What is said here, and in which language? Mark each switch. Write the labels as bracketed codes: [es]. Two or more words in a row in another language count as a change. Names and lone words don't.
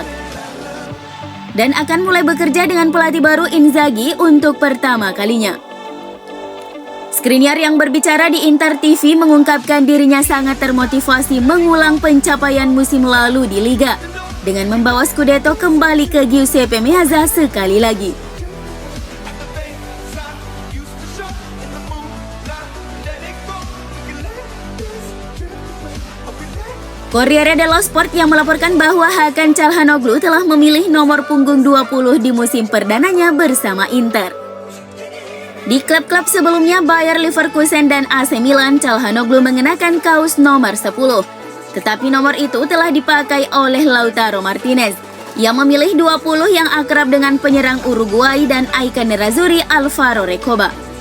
[id] Dan akan mulai bekerja dengan pelatih baru Inzaghi untuk pertama kalinya. Skriniar yang berbicara di Inter TV mengungkapkan dirinya sangat termotivasi mengulang pencapaian musim lalu di Liga dengan membawa Scudetto kembali ke Giuseppe Meazza sekali lagi. Corriere dello Sport yang melaporkan bahwa Hakan Çalhanoğlu telah memilih nomor punggung 20 di musim perdananya bersama Inter. Di klub-klub sebelumnya Bayer Leverkusen dan AC Milan, Çalhanoğlu mengenakan kaos nomor 10. Tetapi nomor itu telah dipakai oleh Lautaro Martinez yang memilih 20 yang akrab dengan penyerang Uruguay dan ikon Nerazzurri Alvaro Recoba.